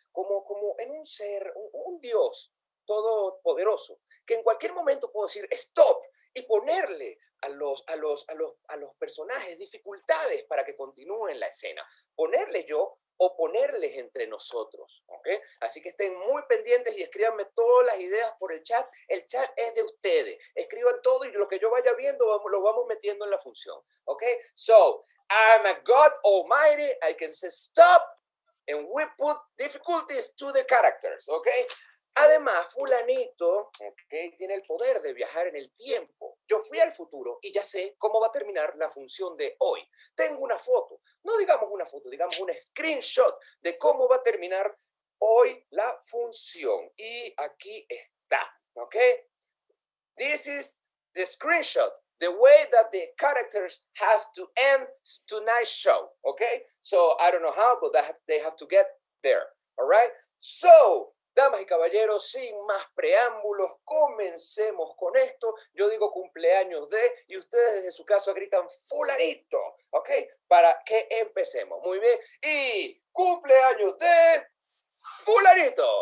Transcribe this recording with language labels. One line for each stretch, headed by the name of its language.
Spanish: Como en un ser, un Dios todopoderoso, que en cualquier momento puedo decir stop y ponerle a los personajes dificultades para que continúen la escena. Ponerles yo o ponerles entre nosotros, ¿ok? Así que estén muy pendientes y escríbanme todas las ideas por el chat. El chat es de ustedes. Escriban todo y lo que yo vaya viendo lo vamos metiendo en la función, ¿ok?
English: So, I'm a God Almighty. I can say stop and we put difficulties to the characters, ¿ok?
Spanish: Además, Fulanito, ¿okay?, tiene el poder de viajar en el tiempo. Yo fui al futuro y ya sé cómo va a terminar la función de hoy. Tengo una foto, no digamos una foto, digamos un screenshot de cómo va a terminar hoy la función. Y aquí está, ¿ok?
English: This is the screenshot, the way that the characters have to end tonight's show, ¿ok? So, I don't know how, but they have to get there, all right?
Spanish: So, damas y caballeros, sin más preámbulos, comencemos con esto. Yo digo cumpleaños de, y ustedes desde su casa gritan Fulanito, ¿ok? Para que empecemos. Muy bien. Y cumpleaños de Fulanito.